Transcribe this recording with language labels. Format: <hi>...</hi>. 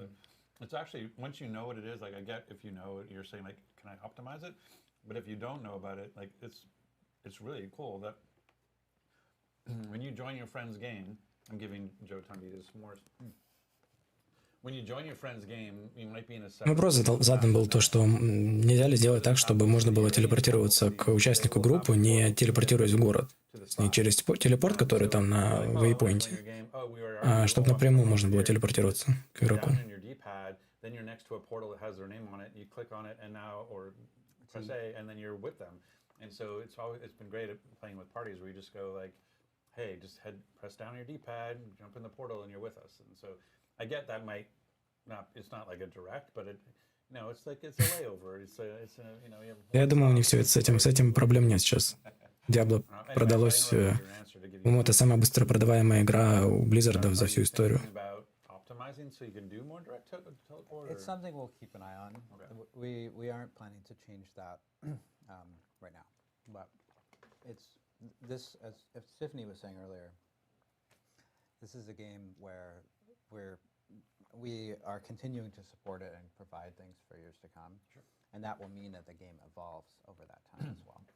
<en>That it's actually, once you know what it is, like I get if you know it, you're saying like, can I optimize it? But if you don't know about it, like it's really cool that when you join your friend's game, I'm giving Joe time to eat his s'mores. When you join your friend's game, you might be in a</en> <ru>Вопрос задан был то, что нельзя ли сделать так, чтобы можно было телепортироваться к участнику группы, не телепортируясь в город. Не через телепорт, который там на вейпоинте, а чтобы напрямую можно было телепортироваться к игроку.</ru> <en>Then you're next to a portal that has their name on it. You click on it, and now, or press A, and then you're with them. And so it's been great at playing with parties where you just go like, hey, just press down your D-pad, jump in the portal, and you're with us. And so I get that might not, it's not like a direct, but it's like it's a layover. It's a you know.</en> <ru>Я думаю, у них все это с этим проблем нет сейчас. Diablo продалось, по-моему, это самая быстро продаваемая игра у Blizzard за всю историю.</ru> <en>So you can do more direct teleport? It's something we'll keep an eye on. Okay. We aren't planning to change that right now, but it's this, as Tiffany was saying earlier, this is a game where we are continuing to support it and provide things for years to come, and that will mean that the game evolves over that time as well.</en>